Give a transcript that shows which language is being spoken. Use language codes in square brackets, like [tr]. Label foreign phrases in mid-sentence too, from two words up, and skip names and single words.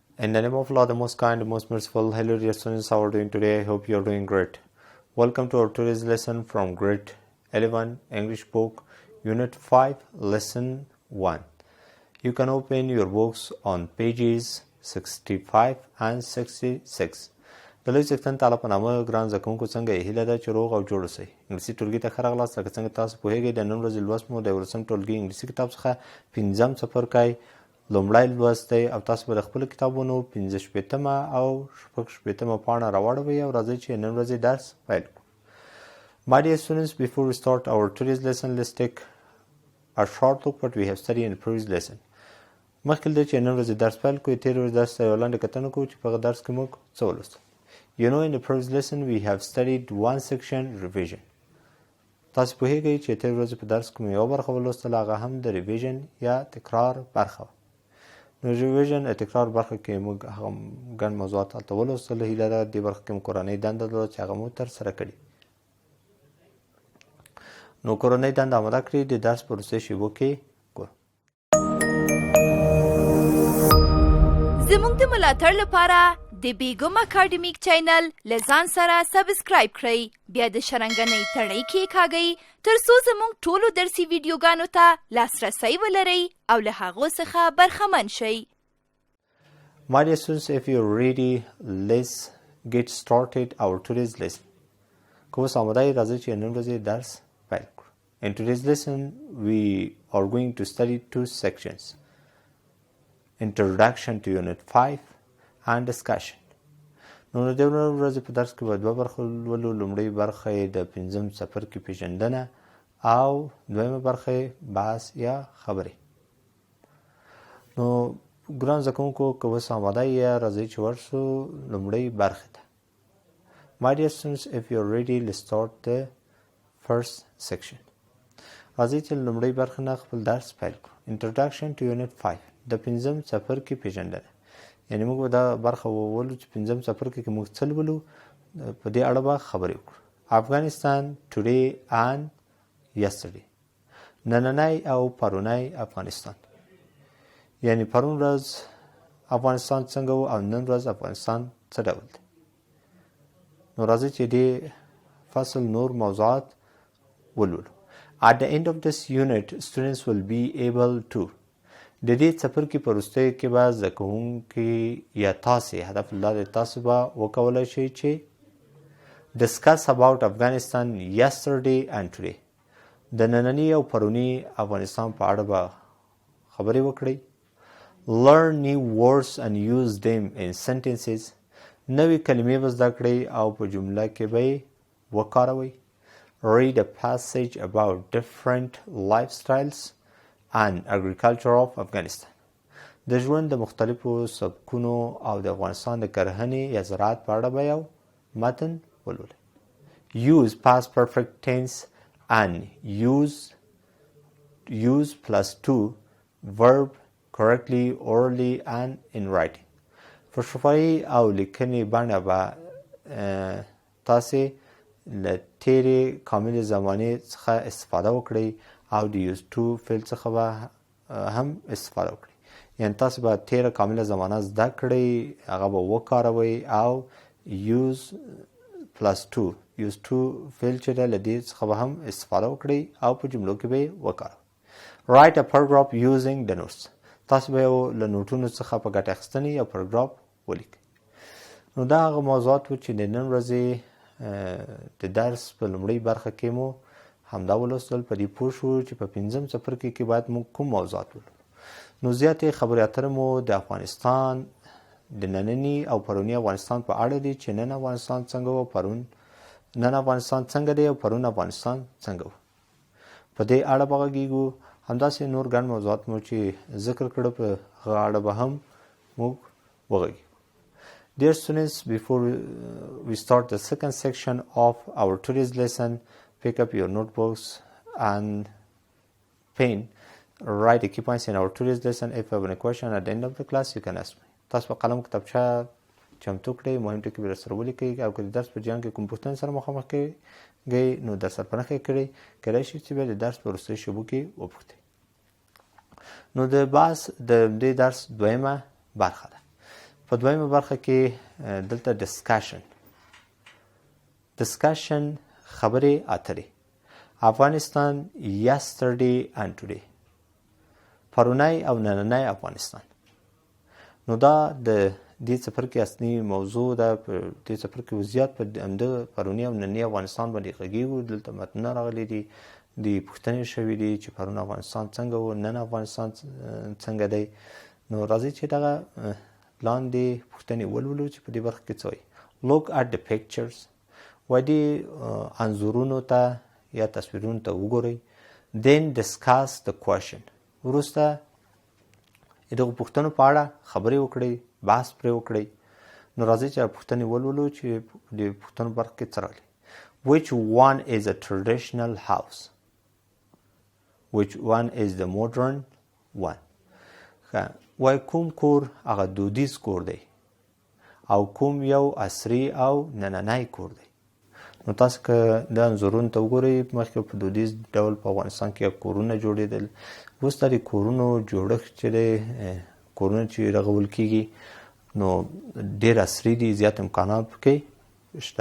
[en] In the name of Allah, the most kind, the most merciful. Hello dear students, how are you doing today? I hope you are doing great. Welcome to our today's lesson from grade 11 English book, Unit 5, Lesson 1. You can open your books on pages 65 and 66. [ps] د لوی څښتن تعالی په نامه ګران زده کوونکو څنګه یې هیله ده چې روغ او جوړ اوسئ. انګلیسي ټولګي ته ښه راغلاست. لکه څنګه تاسو پوهیږئ د نن ورځې لوست مو د 11 ټولګي انګلیسي کتاب څخه پنځم څپرکی لومړی لوست دی او تاسو به د خپلو کتابونو 55مه او 66مه پاڼه راواړوئ او راځئ چې نن ورځې درس پیل کړو. [en] My dear students, before we start our today's lesson, let's take a short look what we have studied in the previous lesson. [ps] مخکې له دې چې نن ورځې درس پیل کړو تېرې ورځې درس ته یوه لنډه کتنه کوو چې په هغه درس کې موږ څه ولوستل. [en] You know, in the previous lesson we have studied one section revision. [ps] تاسو پوهیږئ چې تېرې ورځې په درس کې مو یوه برخه ولوستله، هغه هم د ریویژن یا تکرار برخه وه. نو ریویژن یا تکرار برخه کې موږ هغه ګڼ موضوعات هلته ولوستل. هیله ده دې برخه کې مو کورنۍ دنده درلوده چې هغه مو ترسره کړي. نو کورنۍ دنده اماده کړئ، د درس په وروستیو شیبو کې ګورو. زموږ د ملاتړ لپاره د بیګم اکاډمیک چینل له ځان سره سبسکرایب کړئ، بیا د شرنګنۍ تڼۍ کېکاږئ تر څو زموږ ټولو درسي ویډیوګانو ته لاسرسی ولرئ او له هغو څخه برخمن شئ. [en] My dear students, if you're ready, let's get started our today's lesson. [ps] که اوس آماده یې راځئ چې نن ورځې درس پیل کړو. [en] In today's lesson, we are going to study two sections. Introduction to Unit 5 and discussion. [ps] نو د دې ورځې په درس کې به دوه برخې ولولو. لومړۍ برخه یې د پنځم څپرکي پیژندنه او دویمه برخه یې بحث یا خبرې. نو ګران زده کوونکو که اوس آماده یې راځئ چې ورسو لومړۍ برخې ته. [en] My dear students, if you're ready, let's start the first section. [ps] راځئ چې لومړۍ برخه نه خپل درس پیل کړو. [en] Introduction to Unit 5. [ps] د پنځم څپرکي پیژندنه. یعنې موږ به دا برخه وولو چې پنځم څپرکي کې موږ څه لولو، په دې اړه به خبرې وکړو. [en] افغانستان today and yesterday. [ps] نننی او پرونی افغانستان. یعنې پرون ورځ افغانستان څنګه و او نن ورځ افغانستان څه ډول دی. نو راځئ چې دې فصل نور موضوعات ولولو. [en] At the end of this unit, students will be able to [ps] د دې څپرکي په وروستیو کې به زده کوونکي یا تاسې هدف الله دی تاسو به وکولی شئ چې [en] discuss about Afghanistan yesterday and today. [ps] د ننني او پروني افغانستان په اړه به خبرې وکړئ. [en] Learn new words and use them in sentences. [ps] نوې کلمې به زده کړئ او په جمله کې به یې وکاروئ. [en] Read a passage about different lifestyles and agriculture of Afghanistan. [ps] د ژوند د مختلفو سبکونو او د افغانستان د کرهنې یا زراعت په اړه به یو متن ولولئ. [en] Use past perfect tense and use plus to verb correctly, orally and in writing. [ps] په شفاهي او لیکنې بڼه به تاسې له تېرې کاملې زمانې څخه استفاده وکړئ او د [en] use to [ps] فعل څخه به هم استفاده وکړئ. یعنې تاسو به تېره کامله زمانه زده کړئ، هغه به وکاروئ او [en] use plus to [ps] فعل چې دی له دې څخه به هم استفاده وکړئ او په جملو کې به یې وکاروئ. [en] Write a paragraph using the notes. [ps] تاسو به یو له نوټونو څخه په ګټه اخیستنې یو پاراګراف ولیکئ. نو دا هغه موضوعات وو چې د نن ورځې د درس په لومړۍ برخه کې مو همدا ولوستل. په دې پوه شو چې په پنځم څپرکي کې باید موږ کوم موضوعات ولولو. نو زیاتې خبرې اترې مو د افغانستان د ننني او پروني افغانستان په اړه دي چې نن افغانستان څنګه و، نن افغانستان څنګه دی او پرون افغانستان څنګه و. په دې اړه به غږیږو. همداسې نور ګڼ موضوعات مو چې ذکر کړه په هغه اړه به هم موږ وغږیږو. [en] Dear students, before we start the second section of our today's lesson, pick up your notebooks and pen. Write the key points in our today's lesson. If you have any question at the end of the class, you can ask me. [ps] تاسو په قلم کتابچه چمتو کړئ، مهم ټکي به درسره ولیکئ او که د درس په جریان کې کوم پوښتنې سره مخامخ کېږئ نو درسره په نښه کړئ. کیدای شي چې بیا د درس په وروستیو شیبو کې وپوښتئ. نو د دې درس دویمه برخه ده. په دویمه برخه کې دلته ډسکشن خبرې اترې افغانستان [en] yesterday and today [ps] پرونی او نننی افغانستان. نو دا د دې څپرکي اصلي موضوع ده. په دې څپرکي وضعیت په همده پرونی او نننی افغانستان باندې غږیږو. دلته متنونه راغلي دي، د پوښتنې شوي دي چې پرون افغانستان څنګه و، نن افغانستان څنګه دی. نو راځئ چې دغه لاندې پوښتنې ولولو چې په دې برخه کې څه وایي. [en] look at the pictures [ps] وایي دې انځورونو ته یا تصویرونو ته وګورئ. [en] then discuss the question [ps] وروسته دغه پوښتنو په اړه خبرې وکړئ، بحث پرې وکړئ. نو راځئ چې پوښتنې ولولو چې د پوښتنو برخه کې څه راغلي. [en] which one is a traditional house which one is the modern one. [ps] وای کوم کور هغه دودیز کور دی او کوم یو عصري او نننی کور دی. نو تاسو که د انځورونو ته وګورئ، مخکې په دودیز ډول په افغانستان کې کورونه جوړېدل. اوس د کورونو جوړښت چې دی، کورونه چې رغول کېږي نو ډېر عصري دي، زیات امکانات پکې شته.